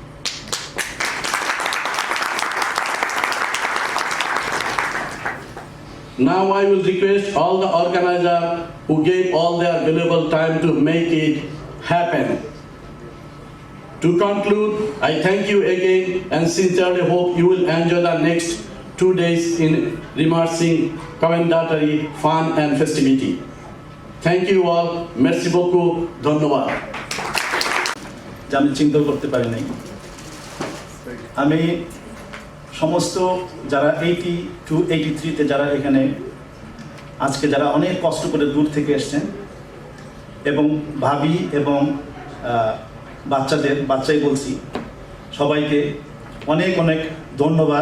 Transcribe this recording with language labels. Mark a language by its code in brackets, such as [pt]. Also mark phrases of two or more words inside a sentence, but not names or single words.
[en] Now I will request all the organizers who gave all their valuable time to make it happen. To conclude, I thank you again and sincerely hope you will enjoy the next 2 days in immersing commendatory fun and festivity. Thank you all. [fr] Merci beaucoup. [hi] Dhanyawad. [bn] আমি চিন্তা করতে পারি নাই। আমি সমস্ত যারা 82-83-তে যারা এখানে আজকে যারা অনেক কষ্ট করে দূর থেকে এসেছেন, এবং ভাবি এবং বাচ্চাই বলছি, সবাইকে অনেক অনেক ধন্যবাদ।